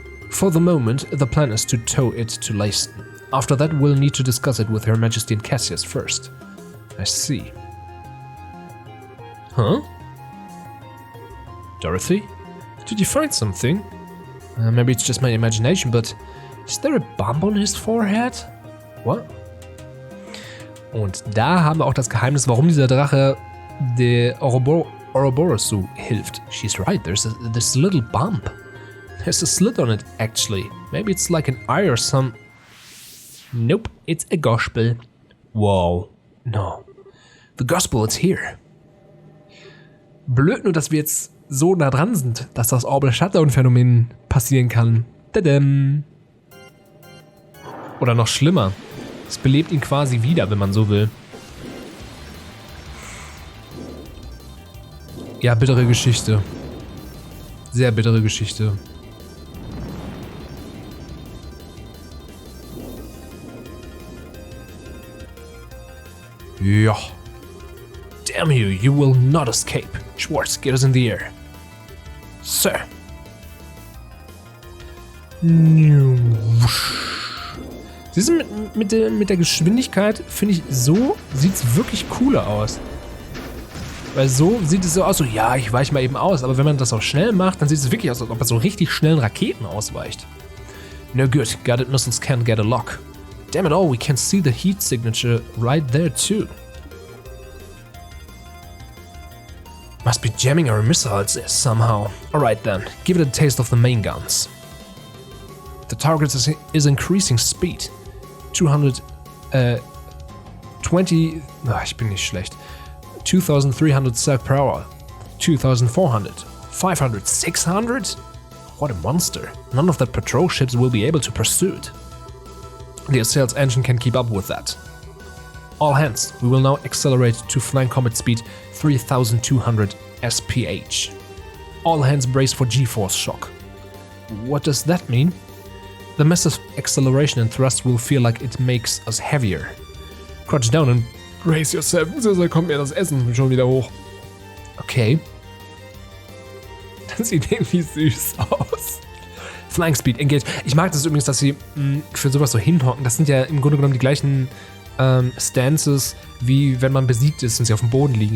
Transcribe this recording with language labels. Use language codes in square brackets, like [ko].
[en] For the moment, the plan is to tow it to leicht. After that, we'll need to discuss it with Her Majesty and Cassius first. I see. Huh? Dorothy? Did you find something? Maybe it's just my imagination, but is there a bump on his forehead? What? [de] Und da haben wir auch das Geheimnis, warum dieser Drache der Ouroboros so hilft. [en] She's right, there's this little bump. There's a slit on it, actually. Maybe it's like an eye or some... Nope, it's a gospel. Whoa. No. The gospel is here. [de] Blöd nur, dass wir jetzt so nah dran sind, dass das Orbital-Shutdown-Phänomen passieren kann. Tadam. Oder noch schlimmer, es belebt ihn quasi wieder, wenn man so will. Ja, bittere Geschichte. Sehr bittere Geschichte. Ja. [en] Damn you, you will not escape. Schwartz, get us in the air. Sir. [de] Siehst du, mit der Geschwindigkeit, finde ich, so sieht es wirklich cooler aus. Weil so sieht es so aus, so, ja, ich weiche mal eben aus. Aber wenn man das auch schnell macht, dann sieht es wirklich aus, als ob man so richtig schnellen Raketen ausweicht. [en] No good, guided missiles can't get a lock. Damn it all, we can see the heat signature right there too. Must be jamming our missiles somehow. Alright then, give it a taste of the main guns. The target is increasing speed. [de] 220... ich bin nicht schlecht. [en] 2300 circ per hour. 2400. 500. 600? What a monster. None of the patrol ships will be able to pursue it. The assail's engine can keep up with that. All hands, we will now accelerate to flying comet speed 3200 SPH. All hands brace for G-force shock. What does that mean? The massive acceleration and thrust will feel like it makes us heavier. Crouch down and brace yourself, [de] sonst kommt mir das Essen schon wieder hoch. Okay. Das sieht irgendwie süß aus. [en] Flying Speed, Engage. [de] Ich mag das übrigens, dass sie für sowas so hinhocken. Das sind ja im Grunde genommen die gleichen Stances, wie wenn man besiegt ist und sie auf dem Boden liegen.